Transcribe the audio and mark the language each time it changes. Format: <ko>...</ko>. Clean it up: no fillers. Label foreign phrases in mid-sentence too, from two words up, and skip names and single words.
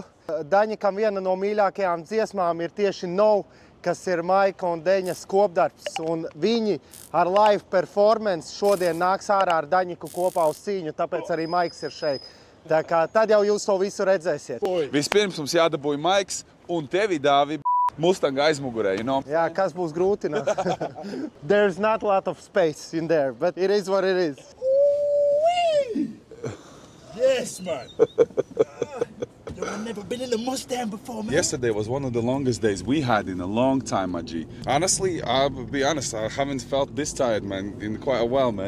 <lv>Daņikam viena no mīļākajām dziesmām ir tieši No, kas ir Maika un Deņas kopdarbs. Un viņi ar</lv> <en>live performance</en> <lv>šodien nāks ārā ar Daņiku kopā uz cīņu, tāpēc arī Maiks ir šeit. Tā kā tad jau jūs to visu redzēsiet. Vispirms mums jādabūja Maiks un tevi, Dāvi, Mustanga aizmugurē,</lv> <en>you know?</en> <lv>Jā, kas būs grūti?</lv> <en>There's not a lot of space in there, but it is what it is. Yes, man. I've never been in a Mustang before, man. Yesterday was one of the longest days we had in a long time, G. Honestly, I'll be honest, I haven't felt this tired, man, in quite a while, man.</en>